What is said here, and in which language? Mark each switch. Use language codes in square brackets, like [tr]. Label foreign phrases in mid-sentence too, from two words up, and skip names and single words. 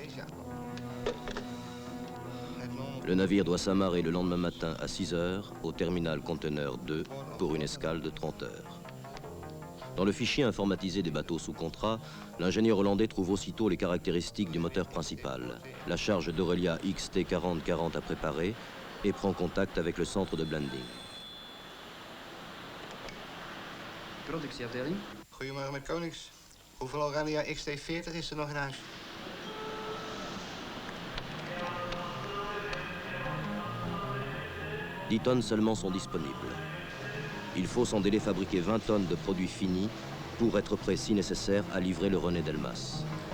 [fr] Le navire doit s'amarrer le lendemain matin à 6 heures au terminal conteneur 2 pour une escale de 30 heures. Dans le fichier informatisé des bateaux sous contrat, l'ingénieur hollandais trouve aussitôt les caractéristiques du moteur principal, la charge d'Aurelia XT4040 à préparer et prend contact avec le centre de blending. [nl] Productieafdeling. Goedemorgen met Konings. Hoeveel Aurelia XT40 is er nog in huis? « [fr] 10 tonnes seulement sont disponibles. Il faut sans délai fabriquer 20 tonnes de produits finis pour être prêt, si nécessaire, à livrer le René Delmas.